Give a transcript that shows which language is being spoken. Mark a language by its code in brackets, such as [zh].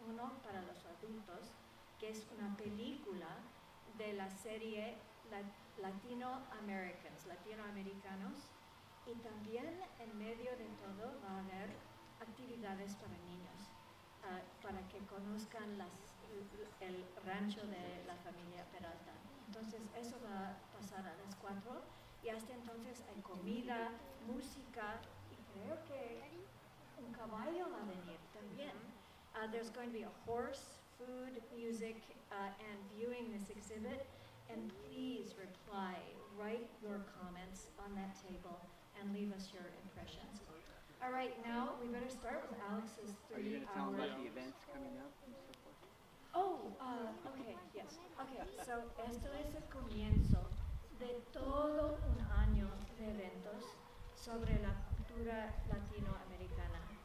[es] Uno para los adultos, que es una película de la serie Latino Americans, latinoamericanos, y también en medio de todo va a haber actividades para niños, para que conozcan el rancho de la familia Peralta. Entonces eso va a pasar a las 4 y hasta entonces hay comida, música y creo que un caballo va a venir también. [en] There's going to be a horse, food, music, and viewing this exhibit. And please reply, write your comments on that table and leave us your impressions. All right, now we better start with Alex's 3 hour. Are you going to tell them about the events coming up and so forth? Oh, okay, yes. Okay, so [es] esto es el comienzo de todo un año de eventos sobre la cultura latinoamericana.